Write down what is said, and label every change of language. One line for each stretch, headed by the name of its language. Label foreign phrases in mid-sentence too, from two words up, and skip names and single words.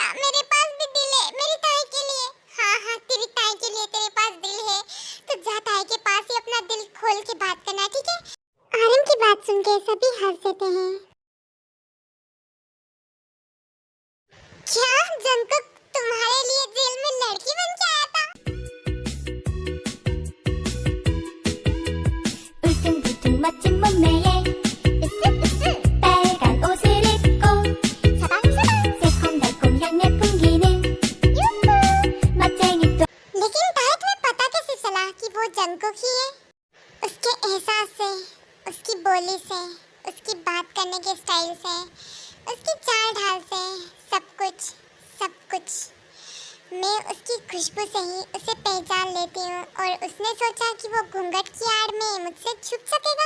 Hindi: मेरे पास भी दिल है मेरी ताई के लिए। हाँ, तेरी ताई के लिए तेरे पास दिल है, तो जा ताई के पास ही अपना दिल खोल के बात करना, ठीक है? आर्यन की बात सुन के सभी हंस देते हैं। क्या जंगकुक तुम्हारे लिए जेल में लड़की बन के आया था?
Korean: 울퉁불퉁 멋진 몸매에 으쓱으쓱 빨간 옷을 입고 사방사방 새콤달콤 향내 풍기는 유후 멋쟁이 또
Hindi: लेकिन ताई तुम्हें पता कैसे चला कि वो जंगकुक ही है? उसके एहसास से, उसकी बोली से, उसकी बात करने के स्टाइल से, उसकी चाल ढाल से, सब कुछ। मैं उसकी खुशबू से ही उसे पहचान लेती हूँ, और उसने सोचा कि वो घूंघट की आड़ में मुझसे छुप सकेगा।